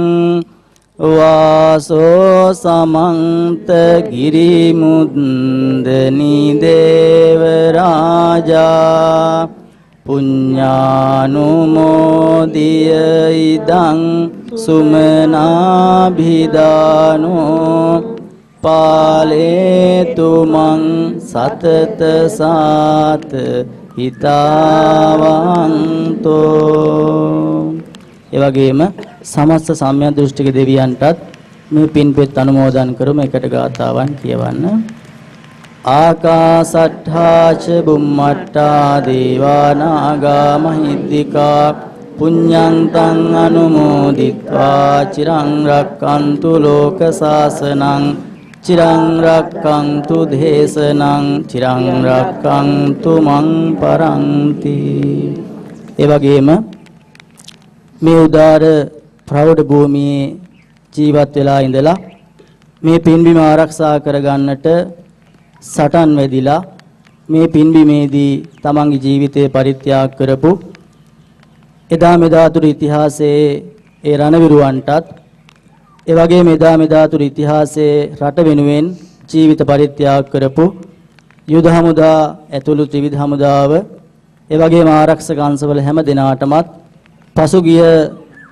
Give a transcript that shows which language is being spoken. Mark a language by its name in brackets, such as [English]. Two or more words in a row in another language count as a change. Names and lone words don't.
[Pali] වාසෝ සමන්ත ගිරිමුද්දනි දේව රාජා පුඤ්ඤානුමෝදිය ඉදං සුමනාභිදානෝ පාලේතු මං සතත සාත හිතාවන්තෝ. [Sinhala] ඒ වගේම සමස්ත සම්‍යක් දෘෂ්ටික දෙවියන්ටත් මේ පින්පෙත් අනුමෝදන් කරමු. එකට ගාථාවන් කියවන්න. [Pali] ආකාසට්ඨා ච බුම්මට්ඨා දේවා නාග මහිද්దికා පුඤ්ඤන්තං අනුමෝදිත්වා චිරං රක්칸තු ලෝක සාසනං චිරං රක්칸තු දේශනං චිරං රක්칸තු මං පරන්ති. [Sinhala] ඒ වගේම මේ උදාර ප්‍රෞಢ භූමියේ ජීවත් වෙලා ඉඳලා මේ පින්බිම ආරක්ෂා කරගන්නට සටන් වෙදිලා මේ පින්බිමේදී තමන්ගේ ජීවිතය පරිත්‍යාග කරපු එදා මෙදාතුරු ඉතිහාසයේ ඒ රණවිරුවන්ටත් ඒ වගේම එදා මෙදාතුරු ඉතිහාසයේ රට වෙනුවෙන් ජීවිත පරිත්‍යාග කරපු යුද හමුදා ඇතුළු ත්‍රිවිධ හමුදාව ඒ වගේම ආරක්ෂක අංශවල හැම දිනාටමත් පසුගිය